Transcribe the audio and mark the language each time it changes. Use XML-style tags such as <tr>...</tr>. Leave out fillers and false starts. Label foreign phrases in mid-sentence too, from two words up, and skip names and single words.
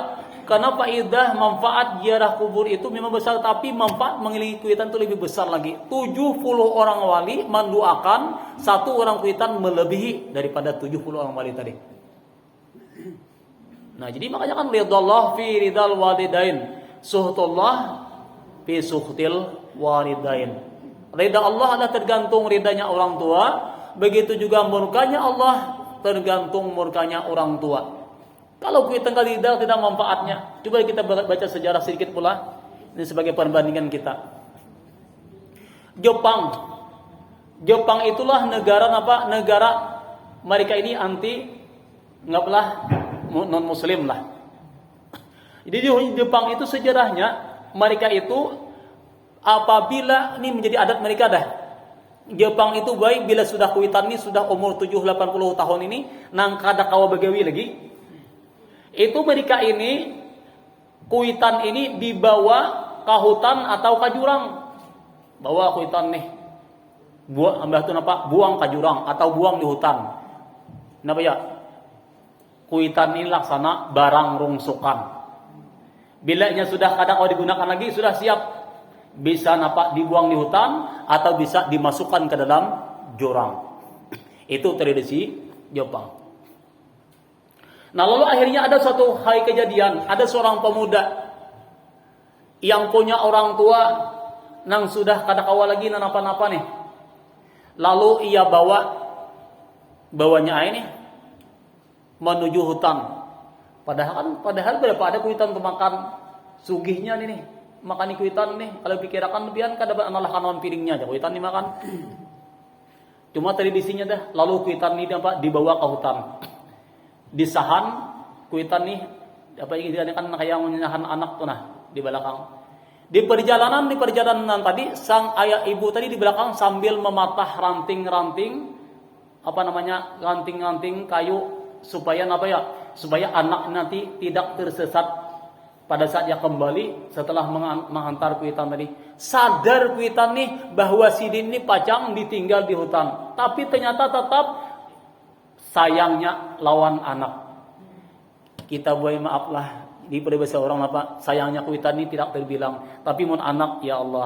<id>Karena faedah manfaat ziarah kubur itu memang besar, tapi manfaat mengiringi kuitan itu lebih besar lagi. 70 orang wali mendoakan, satu orang kuitan melebihi daripada 70 orang wali tadi. Nah, jadi makanya kan</id> <ar>ridallah fi ridal walidain, suhtullah fi suhtil walidain.</ar> <id>Ridha Allah adalah tergantung ridanya orang tua, begitu juga murkanya Allah tergantung murkanya orang tua. Kalau kuitan tidak manfaatnya. Coba kita baca sejarah sedikit pula. Ini sebagai perbandingan kita. Jepang itulah negara apa? Negara mereka ini anti non muslim lah. Jadi di Jepang itu sejarahnya mereka itu apabila ini menjadi adat mereka dah. Jepang itu baik bila sudah kuitan ini sudah umur 70-80 tahun ini</id> <bjn>nang kada kawa begawi lagi.</bjn> <id>Itu mereka ini kuitan ini dibawa ke hutan atau ke jurang. Bawa kuitan nih. Buang ke jurang atau buang di hutan. Kenapa ya? Kuitan ini laksana barang rungsukan. Bilanya sudah kadang kalau digunakan lagi sudah siap. Bisa dibuang di hutan atau bisa dimasukkan ke dalam jurang. Itu tradisi Jepang. Nah, lalu akhirnya ada suatu hari kejadian, ada seorang pemuda yang punya orang tua</id> <bjn>nang sudah kada kawa lagi napa-napa nih.</bjn> <id>Lalu ia bawanya ini menuju hutan. Padahal berapa ada kuitan untuk makan sugihnya nih.</id> <bjn>Makan kuitan nih, kalau pikirkan lebihan kada analah kanon piringnya aja kuitan dimakan.</bjn> <id>Cuma tradisinya dah, lalu kuitan ini dibawa ke hutan.</id> <bjn>Disahan kuitan nih ini kan kayak menyahan anak tuh nah di belakang.</bjn> <id>Di perjalanan tadi sang ayah ibu tadi di belakang sambil mematah ranting-ranting ranting-ranting kayu supaya supaya anak nanti tidak tersesat pada saat dia kembali setelah menghantar kuitan tadi.</id> <bjn>Sadar kuitan nih bahwa sidin ini pacang ditinggal di hutan, tapi ternyata tetap sayangnya lawan anak.</bjn> <id>Kita boleh maaflah di peribahasa orang sayangnya kuitan ini tidak terbilang, tapi mun anak ya Allah.</id>